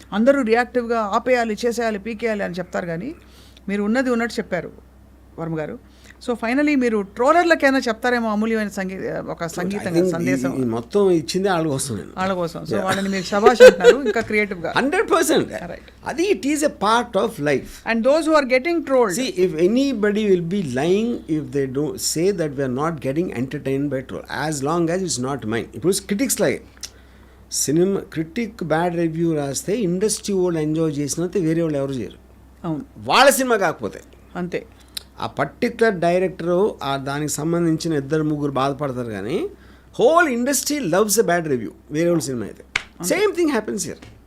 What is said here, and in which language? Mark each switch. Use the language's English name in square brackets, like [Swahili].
[Telugu] అందరూ రియాక్టివ్గా ఆపేయాలి, చేసేయాలి, పీకేయాలి అని చెప్తారు, కానీ మీరు ఉన్నది ఉన్నట్టు చెప్పారు వర్మ గారు. సో ఫైనలీ మీరు ట్రోలర్లకైనా చెప్తారేమో అమూల్యమైన సంగీతంగా సందేశం. మొత్తం ఇచ్చింది వాళ్ళ కోసం. సో వాళ్ళని మీరు శభాష్ అంటున్నారు ఇంకా క్రియేటివ్గా. [English] 100% [Telugu] అది [English] It is a part of life. And those who are getting trolled, see if anybody will be lying if they don't say that we are not getting entertained by troll, as long as it's not mine. [Telugu] ఇప్పుడు critics లాగే cinema critic bad review రాస్తే industry వాళ్ళు enjoy చేసినంత వేరే వాళ్ళు ఎవరు చేయరు. అవును, వాళ్ళ సినిమా కాకపోతే అంతే. ఆ పర్టికులర్ డైరెక్టరు ఆ దానికి సంబంధించిన 2-3 బాధపడతారు కానీ [English] whole industry loves a bad review [Telugu] వేరే వాళ్ళ సినిమా అయితే. [English] Same thing happens here.